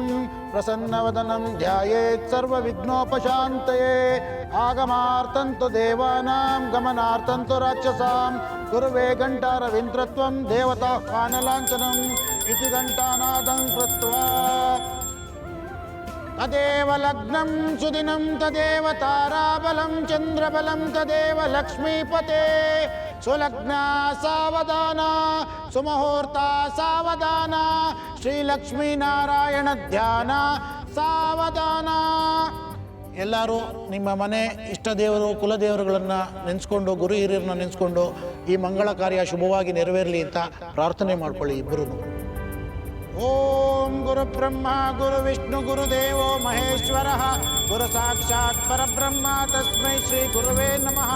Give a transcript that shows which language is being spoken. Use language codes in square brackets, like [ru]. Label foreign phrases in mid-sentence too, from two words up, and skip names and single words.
[sa] प्रसन्नवदनं ध्यायेत् सर्वविघ्नोपशान्तये आगमार्थं तु देवानां गमनार्थं तु राक्षसां गुरुवे घण्टारविन्द्रत्वं देवताह्वानलाञ्छनम् इति घण्टानादं कृत्वा तदेव लग्नं सुदिनं तदेव ताराबलं चन्द्रबलं तदेव लक्ष्मीपते सुलग्ना सावधान सुमुहूर्ता सावधान ಶ್ರೀಲಕ್ಷ್ಮೀನಾರಾಯಣ ಧ್ಯಾನ ಸಾವಧಾನ. [kn] ಎಲ್ಲರೂ ನಿಮ್ಮ ಮನೆ ಇಷ್ಟ ದೇವರು ಕುಲದೇವರುಗಳನ್ನು ನೆನೆಸ್ಕೊಂಡು ಗುರು ಹಿರಿಯರನ್ನ ನೆನೆಸ್ಕೊಂಡು ಈ ಮಂಗಳ ಕಾರ್ಯ ಶುಭವಾಗಿ ನೆರವೇರಲಿ ಅಂತ ಪ್ರಾರ್ಥನೆ ಮಾಡ್ಕೊಳ್ಳಿ ಇಬ್ಬರು. [sa] ಓಂ ಗುರು ಬ್ರಹ್ಮ ಗುರು ವಿಷ್ಣು ಗುರುದೇವೋ ಮಹೇಶ್ವರ ಗುರು ಸಾಕ್ಷಾತ್ ಪರಬ್ರಹ್ಮ ತಸ್ಮೈ ಶ್ರೀ ಗುರುವೇ ನಮಃ.